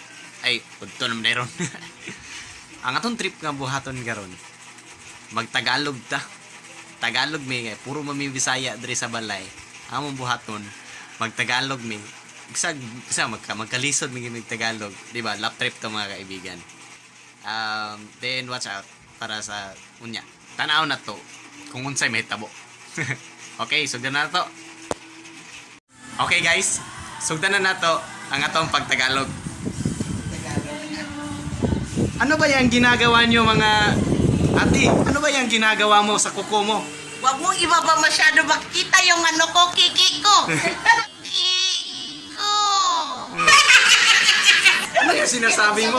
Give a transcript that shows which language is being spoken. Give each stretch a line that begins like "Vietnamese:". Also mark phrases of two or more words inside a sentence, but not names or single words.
Cebuano: Ay, udto naman na ron. Ang atong trip nga buhaton karon. Magtagalog ta. Tagalog mi kay puro mami Bisaya diri sa balay. Among buhaton magtagalog mi. Isa magkalisod mi Tagalog,
Filipino: di ba?
Cebuano: Lap trip to
Filipino: mga kaibigan.
Cebuano: Then
English: watch out
Cebuano: para sa unya. Tanaw na to kung unsay mahitabo. Okay, sugdan na to. Okay guys, sugdan na nato ang atong pagtagalog.
Filipino: Ano ba yung ginagawa nyo mga ate? Ano ba yung ginagawa mo sa kuko mo? Wag mo ibaba masyado, makita yung ano ko, kiki ko. Kiko. Ano yung sinasabi mo?